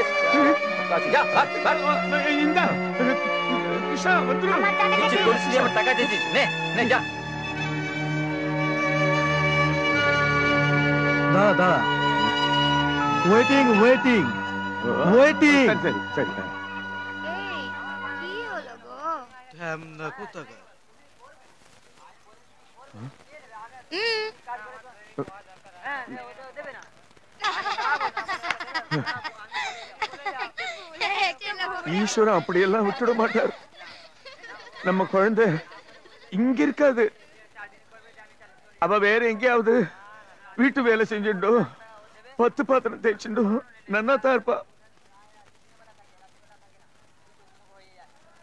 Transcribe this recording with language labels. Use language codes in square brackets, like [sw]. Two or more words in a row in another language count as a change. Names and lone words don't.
[bn] যা ভাগ ভাগ। কিছু করিস নি, আমার টাকা দিয়েছিস, নে নে যা। দাঁড়া দাঁড়া, [en] waiting waiting waiting. [bn] এই কি হলো গো? কোথায়? [ta] ஈஸ்வரன் அப்படியெல்லாம் விட்டுட மாட்டார். நம்ம குழந்தை இங்க இருக்காது, அவ வேற எங்கேயாவது வீட்டு வேலை செஞ்சுட்டோ 10 பாத்திரம் தேய்ச்சுட்டோ நன்னா தான் இருப்பா.